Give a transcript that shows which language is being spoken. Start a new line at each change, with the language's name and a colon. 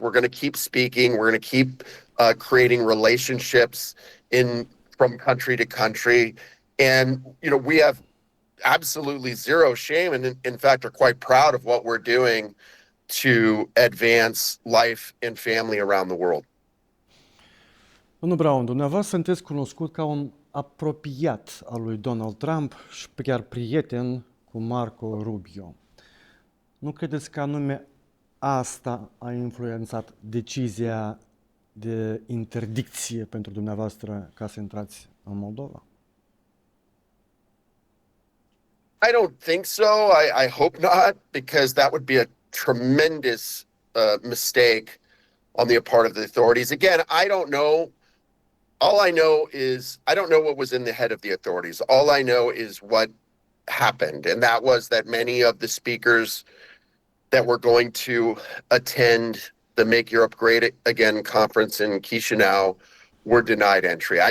English: We're going to keep speaking. We're going to keep creating relationships from country to country. And, we have absolutely zero shame, and in fact are quite proud of what we're doing to advance life and family around the world.
Romanian: Domnul Brown, dumneavoastră sunteți cunoscut ca un apropiat al lui Donald Trump și chiar prieten cu Marco Rubio. Nu credeți că anume asta a influențat decizia de interdicție pentru dumneavoastră ca să intrați în Moldova?
English: I don't think so. I hope not, because that would be a tremendous mistake on the part of the authorities. Again, I don't know. All I know is I don't know what was in the head of the authorities. All I know is what happened, and that was that many of the speakers that were going to attend the Make Europe Great Again conference in Chisinau were denied entry.